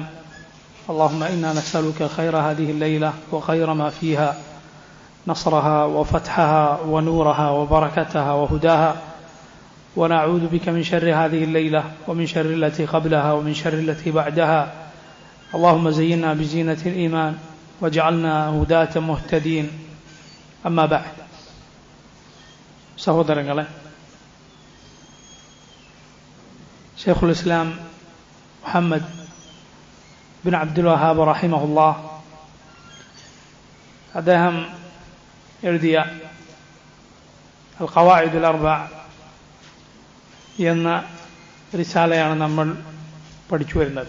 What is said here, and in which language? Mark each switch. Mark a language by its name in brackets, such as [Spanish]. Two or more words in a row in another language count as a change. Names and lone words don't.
[Arabic] اللهم إنا نسألك خير هذه الليلة وخير ما فيها، نصرها وفتحها ونورها وبركتها وهداها، ونعوذ بك من شر هذه الليلة ومن شر التي قبلها ومن شر التي بعدها. اللهم زينا بزينة الإيمان واجعلنا هداة مهتدين. أما بعد. [Malayalam] സഹോദരങ്ങളെ, ഷെയ്ഖുൽ ഇസ്ലാം മുഹമ്മദ് ബിൻ അബ്ദുൽ വഹാബ് റഹിമഹുല്ലാ അദ്ദേഹം എഴുതിയ അൽ ഖവാഇദുൽ അർബഅ എന്ന റിസാലയാണ് നമ്മൾ പഠിച്ചു വരുന്നത്.